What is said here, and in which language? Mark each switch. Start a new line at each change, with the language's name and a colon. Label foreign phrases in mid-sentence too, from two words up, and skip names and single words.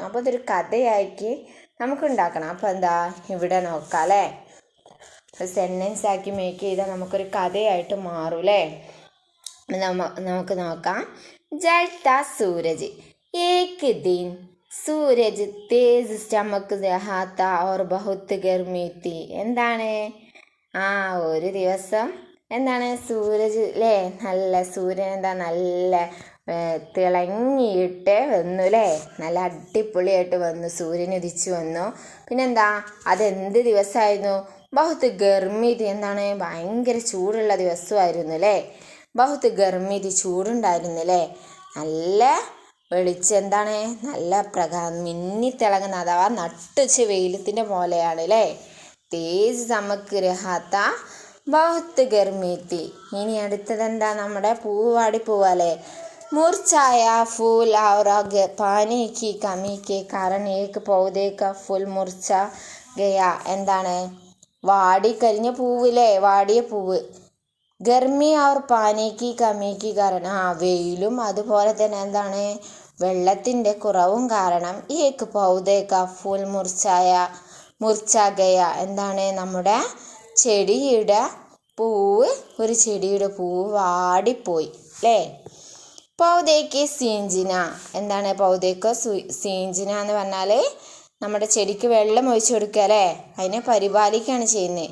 Malayalam: അപ്പോൾ ഇതൊരു കഥയാക്കി നമുക്ക് ഉണ്ടാക്കണം. അപ്പോൾ എന്താ ഇവിടെ നോക്കാം അല്ലേ, സെൻറ്റൻസ് ആക്കി മേക്ക് ചെയ്താൽ നമുക്കൊരു കഥയായിട്ട് മാറും അല്ലേ. നമുക്ക് നോക്കാം.
Hindi: जलता सूरज, एक दिन सूरज तेज़ चमक रहा था और बहुत गर्मी थी.
Malayalam: എന്താണ് ഒരു ദിവസം എന്താണ് സൂരജ് അല്ലേ, നല്ല സൂര്യൻ എന്താ നല്ല തിളങ്ങിയിട്ട് വന്നു അല്ലേ, നല്ല അടിപൊളിയായിട്ട് വന്നു, സൂര്യൻ ഉദിച്ചു വന്നു. പിന്നെന്താ അതെന്ത് ദിവസമായിരുന്നു,
Hindi: बहुत गर्मी थी,
Malayalam: എന്താണ് ഭയങ്കര ചൂടുള്ള ദിവസമായിരുന്നു അല്ലേ,
Hindi: बहुत गर्मी थी,
Malayalam: ചൂടുണ്ടായിരുന്നു അല്ലേ. നല്ല വെളിച്ചം എന്താണ് നല്ല മിന്നിത്തിളങ്ങുന്ന അഥവാ നട്ടുച്ച വെയിലത്തിൻ്റെ പോലെയാണ് അല്ലേ.
Hindi: तेज़ चमक रहा था बहुत गर्मी थी.
Malayalam: ഇനി അടുത്തത് എന്താ, നമ്മുടെ പൂവാടി പോവാല്ലേ.
Hindi: मुरझाया फूल और पानी की कमी के कारण एक पौधे का फूल मुरझा गया.
Malayalam: എന്താണ് വാടിക്കരിഞ്ഞ പൂവില്ലേ, വാടിയ പൂവ്. ഗർമി
Hindi: और पानी की कमी के
Malayalam: കാരണം വെയിലും അതുപോലെ തന്നെ എന്താണ് വെള്ളത്തിൻ്റെ കുറവും കാരണം
Hindi: एक पौधे का फूल मुरझा गया,
Malayalam: എന്താണ് നമ്മുടെ ചെടിയുടെ പൂവ്, ഒരു ചെടിയുടെ പൂവ് വാടിപ്പോയി അല്ലേ.
Hindi: पौधे को सींचना,
Malayalam: എന്താണ്
Hindi: पौधे को सींचना
Malayalam: എന്ന് പറഞ്ഞാൽ നമ്മുടെ ചെടിക്ക് വെള്ളം ഒഴിച്ചു കൊടുക്കുക അല്ലേ, അതിനെ പരിപാലിക്കുകയാണ് ചെയ്യുന്നത്.